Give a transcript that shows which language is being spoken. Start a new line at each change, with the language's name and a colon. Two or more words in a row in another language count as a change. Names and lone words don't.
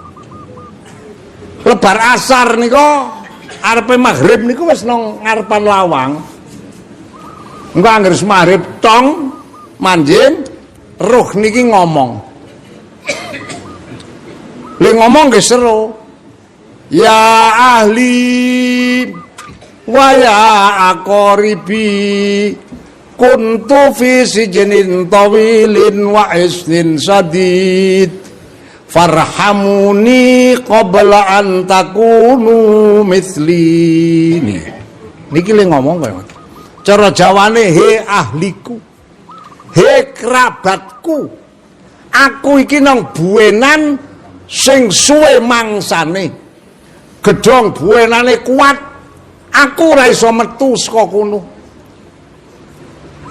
Javanese: Lebar asar nika arepe maghrib niku wis nang ngarepan lawang. Engko anggere maghrib tong manjing roh niki ngomong. Le ngomong nggih seru.
Arabic: يا أهلي ويا أقاربي كنت في سجن طويل وأسن شديد فارحموني قبل أن تكونوا مثلي.
Javanese: Niki le ngomong kaya ngoten. Cara Jawane he ahliku, he kerabatku, aku iki nang buenan sing suwe mangsane, gedhong buenane kuat, aku ora iso metu saka kono.